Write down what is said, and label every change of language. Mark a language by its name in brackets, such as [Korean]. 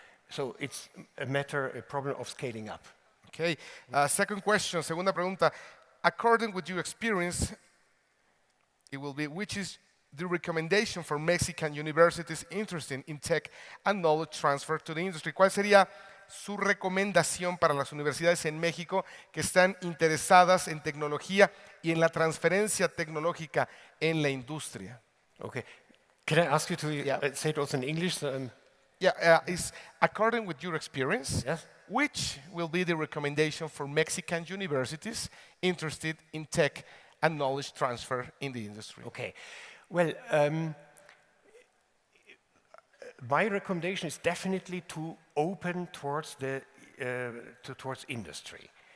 [English] So it's a problem of scaling up. Okay. Second question, [Spanish] segunda pregunta. [English] According with your experience, it will be, which is the recommendation for Mexican universities interested in tech and knowledge transfer to the industry? [Spanish] ¿Cuál sería su recomendación para las universidades en México que están interesadas en tecnología y en la transferencia tecnológica en la industria? [English] Okay. Can I ask you to say it also in English? Is according with your experience, which will be the recommendation for Mexican universities interested in tech and knowledge transfer in the industry? Okay. Well, my recommendation is definitely to open towards towards industry.